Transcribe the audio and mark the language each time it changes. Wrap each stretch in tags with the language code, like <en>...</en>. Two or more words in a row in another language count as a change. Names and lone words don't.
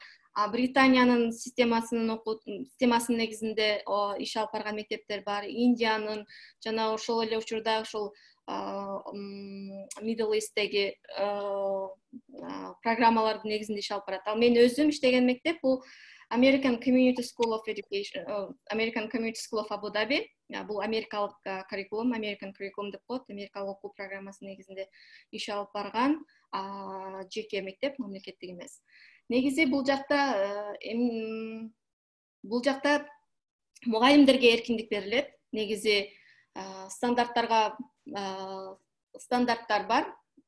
<ky>Британиянын системасынын негизинде иш алып барган мектептер бар. Индиянын жана ошол эле учурда ошол Middle East'теги программалардын негизинде иш алып барат. Ал мен өзүм иштеген мектеп бул American Community School of Education, American Community School of Abu Dhabi. Бул америкалык curriculum,</ky> <en>American curriculum</en> <ky>деп коет, америкалык окуу программасынын негизинде иш алып барган жеке мектеп, мамлекеттик эмес. Негизи бул жакта мугалимдерге эркиндик берилет. Негизи стандарттар бар.</ky>